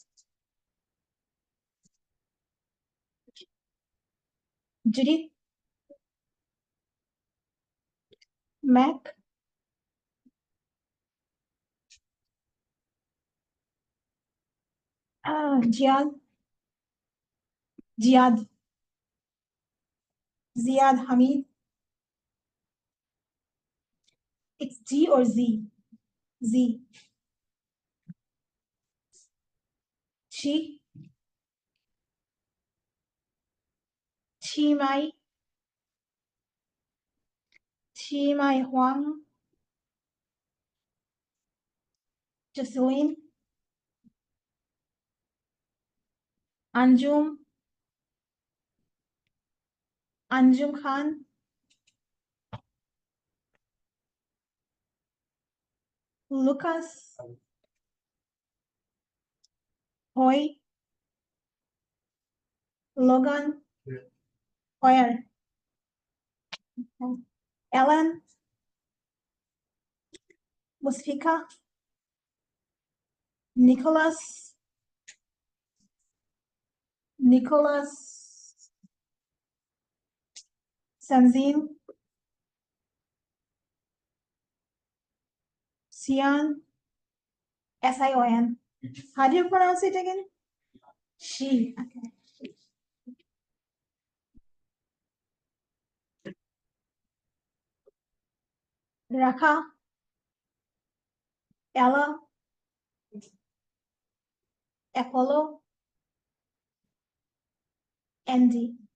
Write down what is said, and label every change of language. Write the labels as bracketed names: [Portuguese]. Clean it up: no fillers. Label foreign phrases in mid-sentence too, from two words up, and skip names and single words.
[English] Judy, Mac, Jihad, Jihad, Ziad, Hamid. It's G or Z? Z. Chi, Chi Mai, Chi Mai Huang, Jocelyn, Anjum, Anjum Khan, Lucas, Hoy, Logan, Hoyer, Ellen, Musfika, Nicholas, Sanzin, Sian, Sion. How do you pronounce it again? She. Okay. Raka, Ella, Apollo, Andy.